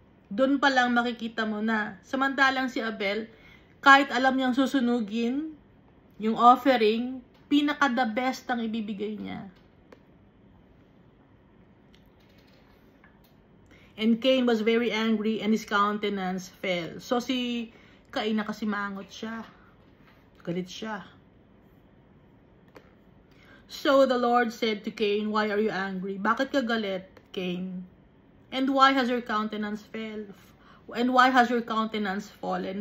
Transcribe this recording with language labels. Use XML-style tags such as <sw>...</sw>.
<tl>Doon pa lang makikita mo na. Samantalang si Abel, kahit alam niyang susunugin yung offering, pinaka-the best ang ibibigay niya.</tl> <en>And Cain was very angry and his countenance fell.</en> <tl>So si Cain nakasimangot siya. Galit siya.</tl> <en>So the Lord said to Cain, why are you angry?</en> <tl>Bakit ka galit, Cain?</tl> <en>And why has your countenance fell? And why has your countenance fallen?</en>